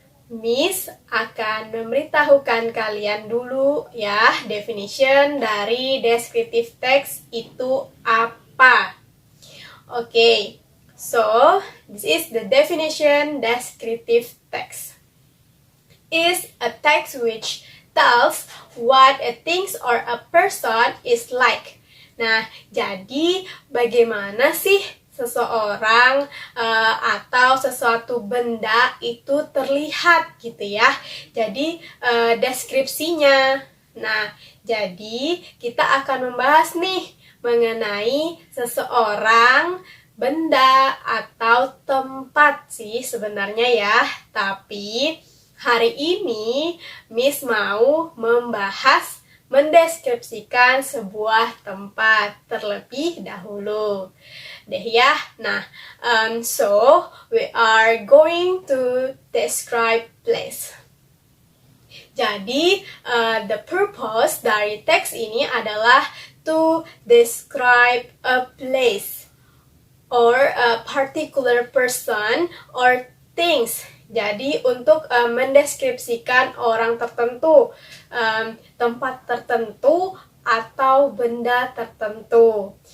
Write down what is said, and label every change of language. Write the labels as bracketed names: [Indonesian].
[Indonesian] Miss akan memberitahukan kalian dulu ya definition dari descriptive text itu apa. [English] Okay, so this is the definition descriptive text. Is a text which tells what a things or a person is like. [Indonesian] Nah, jadi bagaimana sih seseorang atau sesuatu benda itu terlihat gitu ya. Jadi deskripsinya. Nah, jadi kita akan membahas nih mengenai seseorang, benda atau tempat sih sebenarnya ya. Tapi hari ini Miss mau membahas mendeskripsikan sebuah tempat terlebih dahulu. Deh ya. [English] Nah, so we are going to describe place. Jadi, the purpose [Indonesian] dari teks ini adalah [English] to describe a place or a particular person or things. [Indonesian] Jadi untuk mendeskripsikan orang tertentu, tempat tertentu atau benda tertentu.